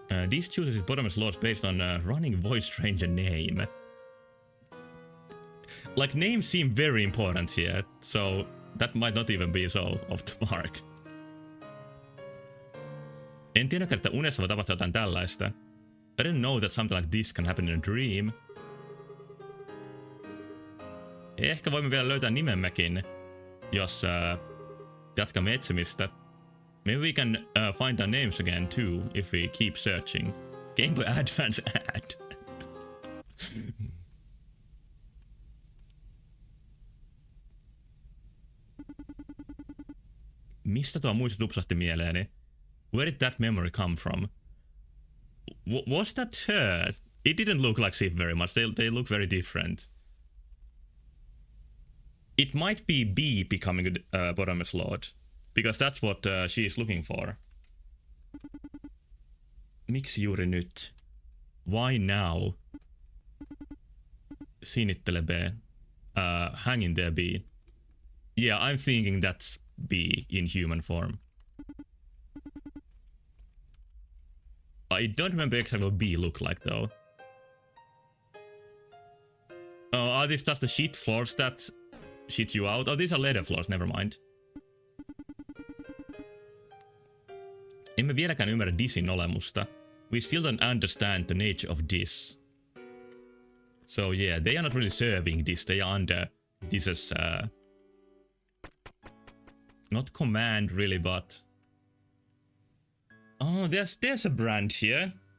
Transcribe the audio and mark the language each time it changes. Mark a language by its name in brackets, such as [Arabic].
[English] This chooses his bottomless lords based on a running voice range and name. Like, names seem very important here, so that might not even be so off the mark. [Finnish] En tiedäkään, että unessa voi tapahtua jotain tällaista. [English] I didn't know that something like this can happen in a dream. [Finnish] Ehkä voimme vielä löytää nimemmekin, jos jatkamme etsimistä. [English] Maybe we can find our names again too, if we keep searching. Game Boy Advance ad. [Finnish] Mistä tuo muisto tupsahti mieleeni? [English] Where did that memory come from? Was that her? It didn't look like Sif very much. They look very different. It might be B becoming a bottomless lord, because that's what she is looking for. [Finnish] Miksi juuri nyt? [English] Why now? [Finnish] Sinittele B. [English] Hang in there, B. Yeah, I'm thinking that's B in human form. I don't remember exactly what B looked like though. Oh, are these just the shit floors that shit you out? Oh, these are leather floors, never mind. [Finnish] Emme vieläkään ymmärrä Disin olemusta. [English] We still don't understand the nature of Dis. So yeah, they are not really serving Dis, they are under Dis's not command really, but oh, there's a brand here.